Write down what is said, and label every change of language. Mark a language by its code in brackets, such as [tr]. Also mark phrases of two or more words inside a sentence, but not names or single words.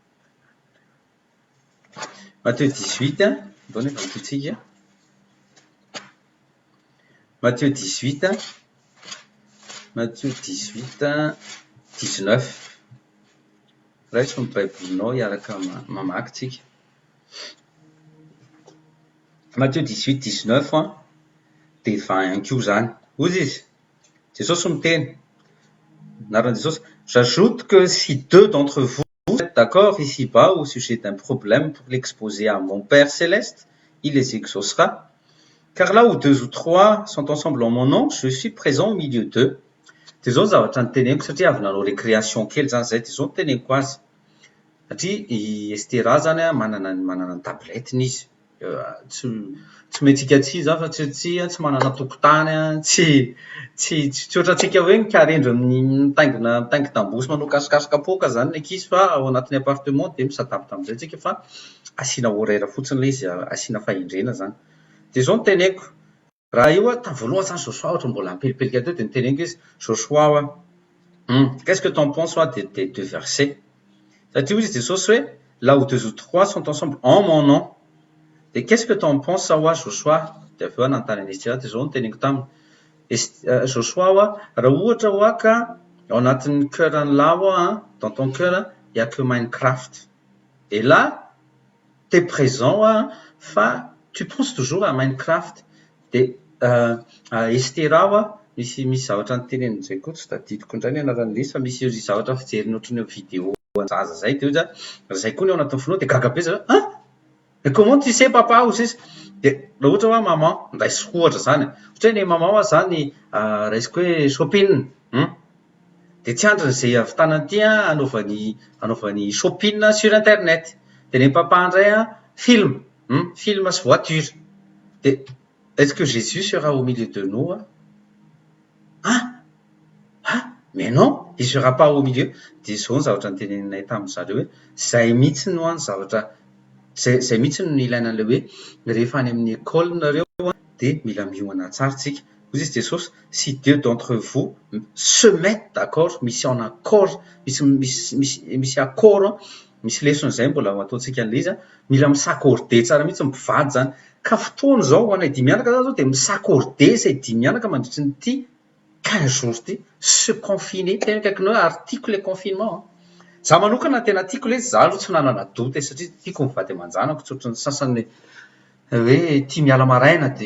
[mg] Matthieu 18 zao nefa vakitsika Matthieu 18 19 raisy ny baibolinao hiaraka mamaky tsika. Matthieu 18-19 de 20 ihany koa zany. Ozy izy Jesosy miteny anaran'i Jesosy, [fr] j'ajoute que si 2 d'entre vous êtes d'accord ici-bas au sujet d'un problème pour l'exposer à mon Père céleste, il les exaucera. Car là où 2 ou 3 sont ensemble en mon nom, je suis présent au milieu d'eux. [mg] De zao zavatra niteneniko satria avy nanao récréation kely zany zay, de zao niteneniko azy. Satria i Estera zany manana ny tabletiny izy. Tsy mentsika tsy zany fa tsy manana tokotany, tsy ohatrantsika hoe mikarendry mitaingina tambosy manao kasokasoka apoka zany ny ankizy fa ao anatin'ny appartement de misadapy tam'izay tsika fa asiana horaire fotsiny le izy, asiana fahendrena zany. De zao niteneniko raha io tavoaloha zany Joshua ohatra mbola ampelipelika teo de niteneniko izy Joshua [fr] qu'est-ce que t'en penses des 2 versets? [mg] Satria izy Jesosy hoe [fr] là où 2 ou 3 sont ensemble en mon nom. Et qu'est-ce que t'en penses Joshua? [mg] De aveo nanontany an'izy de zao niteneniko taminy Joshua raha ohatra hoa ka ao anatin'ny cœur-ny lahy [fr] dans ton cœur il y a que Minecraft. Et là t'es présent fa tu penses toujours à Minecraft. [mg] De Estera misy zavatra nitenen'izay koa tsy tadidiko indray ny anaran'ilay fa misy ry zavatra fijeriny ohatran'ny vidéo an-jaza zay de oza zay koa ny ao anatin'ny fonoana de gaga be za [fr] mais comment tu sais papa ou [mg] sisa de raha ohatra hoe maman raisiko ohatra zany ohatra hoe ny maman hoa zany raisiko hoe shopping de tsy andriny zay avy tanan'ity anaovany [fr] shopping sur internet [mg] de ny papa indray film sy voiture de [fr] est-ce que Jésus sera au milieu de nous mais non il sera pas au milieu de [mg] zao ny zavatra nyteneninay tamin'zareo hoe zay mihitsy no any zavatra zay mihitsy no ilaina an'le hoe rehefa any amin'ny école nareo de mila miomana tsara tsika hoy izy Jesosy [fr] si deux d'entre vous se mettent d'accord [mg] misy en accord misy accord misy lesona zay mbola ataontsika an'le izy mila misakorde tsara mihitsy mivady zany ka fotoana zao ho anay dimy mianaka zao de misakorde zay dimy mianaka mandritry ny ty 15 jours ty [fr] se confiner [mg] tena kaikinao [fr] article confinement [mg] za manokana tena tiako le za aloha tsy nanana doute satria tiako mivady aman-janako tsy ohatran'ny sasany hoe tia miala maraina